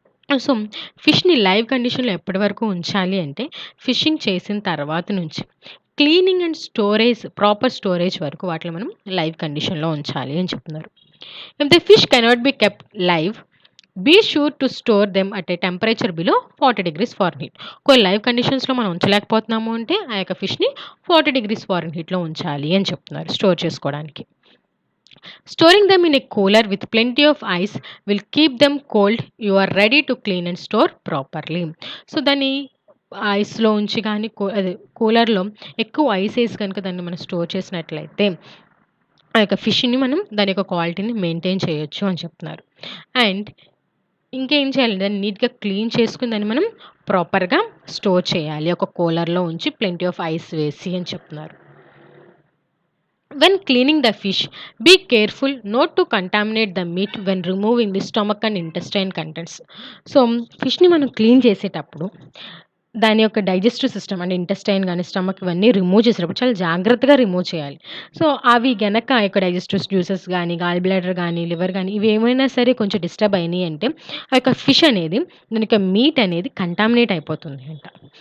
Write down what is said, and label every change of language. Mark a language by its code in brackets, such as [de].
[te] So, ఫిష్‌ని live కండిషన్‌లో ఎప్పటి వరకు ఉంచాలి అంటే, ఫిషింగ్ చేసిన తర్వాత నుంచి cleaning and storage, proper storage వరకు వాటిని మనం లైవ్ కండిషన్‌లో ఉంచాలి అని చెప్తున్నారు. [en] If the fish cannot be kept live, be sure to store them at a temperature below 40 degrees Fahrenheit. [te] కొన్ని లైవ్ కండిషన్స్‌లో మనం ఉంచలేకపోతున్నాము అంటే, ఆ యొక్క ఫిష్‌ని 40 డిగ్రీస్ ఫారెన్‌హీట్‌లో ఉంచాలి అని చెప్తున్నారు స్టోర్ చేసుకోవడానికి. [en] Storing them in a cooler with plenty of ice will keep them cold. You are ready to clean and store properly. [te] So, దాన్ని ఐస్‌లో ఉంచి గానీ, అదే కూలర్‌లో ఎక్కువ ఐస్ ఏసి గనుక దాన్ని మనం స్టోర్ చేసినట్లయితే, ఆ యొక్క ఫిష్‌ని మనం దాని యొక్క క్వాలిటీని మెయింటైన్ చేయొచ్చు అని చెప్తున్నారు. అండ్ ఇంకేం చేయాలి, దాన్ని నీట్‌గా క్లీన్ చేసుకొని దాన్ని మనం ప్రాపర్‌గా స్టోర్ చేయాలి. ఒక కూలర్‌లో ఉంచి ప్లెంటీ ఆఫ్ ఐస్ వేసి అని చెప్తున్నారు. [en] When cleaning the fish, be careful not to contaminate the meat when removing the stomach and intestine contents. [te] So, ఫిష్‌ని మనం క్లీన్ చేసేటప్పుడు దాని యొక్క డైజెస్టివ్ సిస్టమ్ అంటే ఇంటెస్టైన్ గాని, స్టమక్ ఇవన్నీ రిమూవ్ చేసేటప్పుడు చాలా జాగ్రత్తగా రిమూవ్ చేయాలి. సో, అవి గనక ఆ యొక్క డైజెస్టివ్ జ్యూసెస్ గాని, గాల్ బ్లాడర్ గాని, లివర్ గాని ఇవి ఏమైనా సరే కొంచెం డిస్టర్బ్ అయినాయి అంటే, ఆ యొక్క ఫిష్ అనేది, దాని యొక్క మీట్ అనేది కంటామినేట్ అయిపోతుంది అంట.